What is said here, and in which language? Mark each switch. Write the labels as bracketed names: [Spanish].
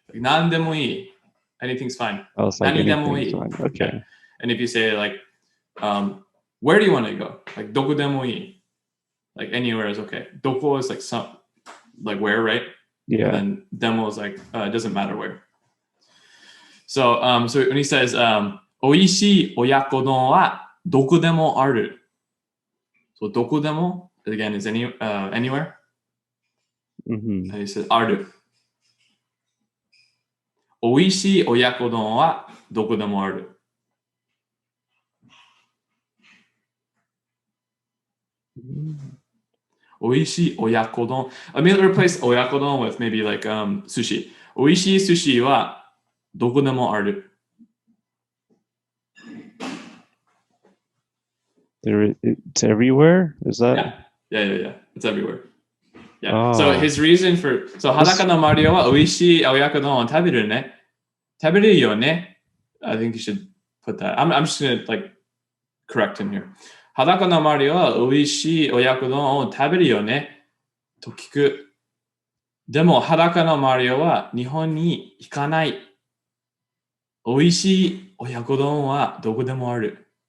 [English] Like, [Japanese] nandemo ii. [English] Anything's fine. Oh, it's like anything's fine. Okay. Yeah. And if you say like, where do you want to go? Like, [Japanese] dokodemo ii. [English] Like anywhere is okay. Doko is like like where, right? Yeah. And then demo is like it doesn't matter where. So when he says [Japanese] おいしい親子丼はどこでもある. [English] So どこでも again is anywhere. And he says ある. [Japanese] おいしい親子丼はどこでもある. Oishi oyakodon. [English] Let me replace oyakodon with maybe like sushi. [Japanese] Oishi sushi wa doko demo aru. [English] It's everywhere? Is that? Yeah. It's everywhere. Yeah. So his reason for [Japanese] Hadaka no Mario wa oishi oyakodon taberu ne. Taberu yo ne. [English] I think you should put that. I'm just gonna like correct him here. [Japanese] 裸のマリオは美味しい親子丼を食べるよねと聞く。でも裸のマリオは日本に行かない。美味しい親子丼はどこでもある。